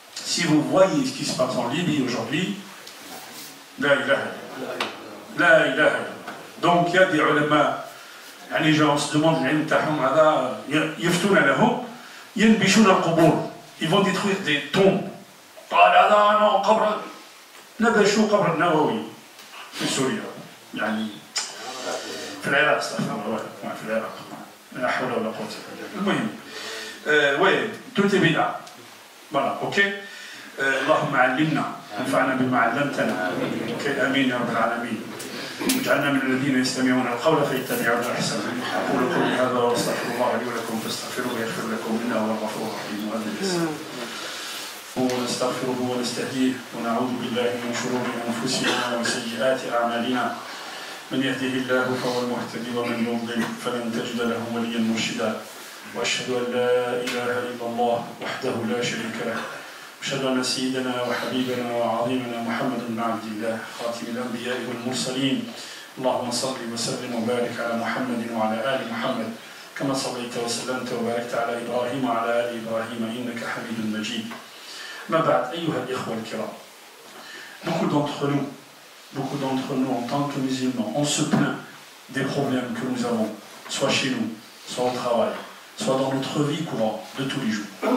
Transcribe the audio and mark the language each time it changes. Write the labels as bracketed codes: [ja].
[fr] Si vous voyez ce qui se passe en Libye aujourd'hui, [ar] la ilaha illallah. La ilaha illallah. [fr] Donc il y a des ulama, les gens se demandent [ar] l'ilm tahum hada, yaftouna lahum, yanbishuna al-qubur. [fr] Ils vont détruire des tombes. [ar] قال هذا non قبر نبشوا قبر النووي في سوريا يعني في العراق استغفر الله في العراق لا حول ولا قوة إلا بالله. المهم وين [fr] tout est bid'a. Voilà, ok. [ar] اللهم علمنا وانفعنا بما علمتنا. اوكي امين يا رب العالمين. واجعلنا من الذين يستمعون القول فيتبعون احسنه. اقول قولي هذا واستغفر الله لي ولكم فاستغفروه يغفر لكم انه هو الغفور الرحيم. ونستغفره ونستهديه ونعوذ بالله من شرور انفسنا وسيئات اعمالنا. من يهده الله فهو المهتدي ومن يضلل فلن تجد له وليا مرشدا. واشهد ان لا اله الا الله وحده لا شريك له. أشهد أن سيدنا وحبيبنا وعظيمنا محمد بن عبد الله خاتم الأنبياء والمرسلين. اللهم صل وسلم وبارك على محمد وعلى آل محمد كما صليت وسلمت وباركت على إبراهيم وعلى آل إبراهيم إنك حميد مجيد. ما بعد أيها الإخوة الكرام. [fr] Beaucoup d'entre nous en tant que musulmans, on se plaint des problèmes que nous avons, soit chez nous, soit au travail, soit dans notre vie courante de tous les jours.